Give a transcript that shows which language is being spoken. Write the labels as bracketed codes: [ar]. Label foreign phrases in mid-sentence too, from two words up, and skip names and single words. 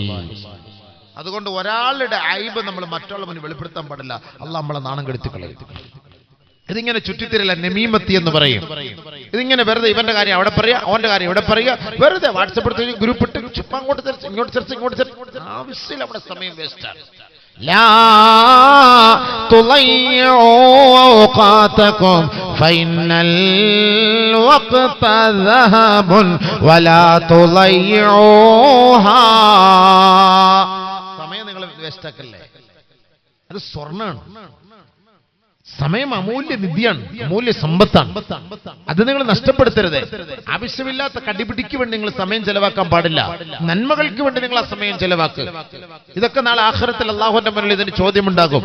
[ml] അതുകൊണ്ട് ഒരാളുടെ ഐബ് നമ്മൾ മറ്റുള്ള മുന്നിൽ വെളിപ്പെടുത്താൻ പാടില്ല. അല്ലാഹ് നമ്മളെ നാണം കെടുത്തി കളയും. ഇതിങ്ങനെ ചുറ്റിത്തിരില്ല, നമീമത്തി എന്ന് പറയും. ഇതിങ്ങനെ വെറുതെ ഇവന്റെ കാര്യം അവിടെ പറയുക, അവന്റെ കാര്യം ഇവിടെ പറയുക, വെറുതെ വാട്സപ്പ് എടുത്ത് ഗ്രൂപ്പ് ഇട്ട് ചുമ്മാ അങ്ങോട്ട് തിരിച്ച് ഇങ്ങോട്ട് തിരിച്ച് ആവശ്യമില്ല, നമ്മുടെ സമയം വേസ്റ്റാണ്. [ar] لا تضيعوا أوقاتكم فإن الوقت ذهب ولا تضيعوها. [ml] സമയം നിങ്ങൾ വേസ്റ്റാക്കല്ലേ, അത് സ്വർണ്ണാണ്. സമയം അമൂല്യ നിധിയാണ്, അമൂല്യ സമ്പത്താണ്. അത് നിങ്ങൾ നഷ്ടപ്പെടുത്തരുത്. ആവശ്യമില്ലാത്ത കടിപിടിക്ക് വേണ്ടി നിങ്ങൾ സമയം ചെലവാക്കാൻ പാടില്ല. നന്മകൾക്ക് വേണ്ടി നിങ്ങൾ ആ സമയം ചെലവാക്കുക. ഇതൊക്കെ നാളെ ആഖിറത്തിൽ അല്ലാഹുവിന്റെ മുന്നിൽ ഇതിന് ചോദ്യമുണ്ടാകും.